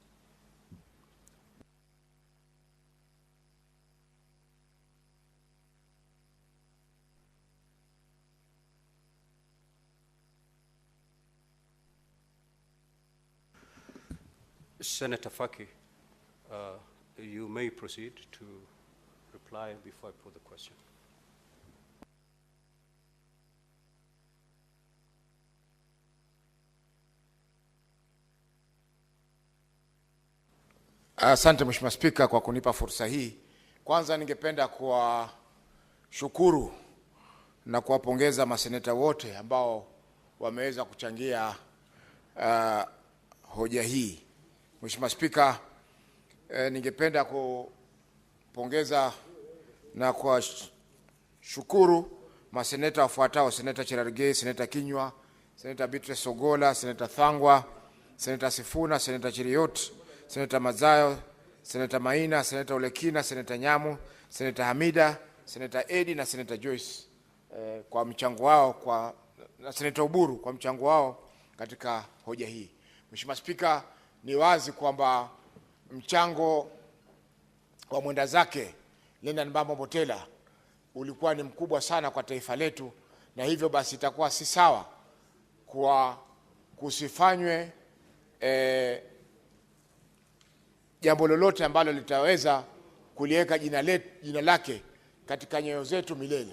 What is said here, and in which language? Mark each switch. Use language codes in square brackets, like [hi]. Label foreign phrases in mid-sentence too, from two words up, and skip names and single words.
[en] Senator Faki, you may proceed to reply before I put the question. [sw] Asante Mheshimiwa Spika kwa kunipa fursa hii. Kwanza ningependa kuwashukuru na kuwapongeza maseneta wote ambao wameweza kuchangia hoja hii. Mheshimiwa Spika, ningependa kupongeza na kuwashukuru maseneta wafuatao: Seneta Cherargei, Seneta Kinyua, Seneta Beatrice Ogola, Seneta Thangwa, Seneta Sifuna, Seneta Cheriot, Seneta Mazayo, Seneta Maina, Seneta Olekina, Seneta Nyamu, Seneta Hamida, Seneta Edi na Seneta Joyce kwa mchango wao na Seneta Uburu kwa mchango wao katika hoja hii. Mheshimiwa Spika, ni wazi kwamba mchango wa mwenda zake Leonard Mambo Motela ulikuwa ni mkubwa sana kwa taifa letu, na hivyo basi itakuwa si sawa kwa kusifanywe jambo lolote ambalo litaweza kuliweka jina lake katika nyoyo zetu milele.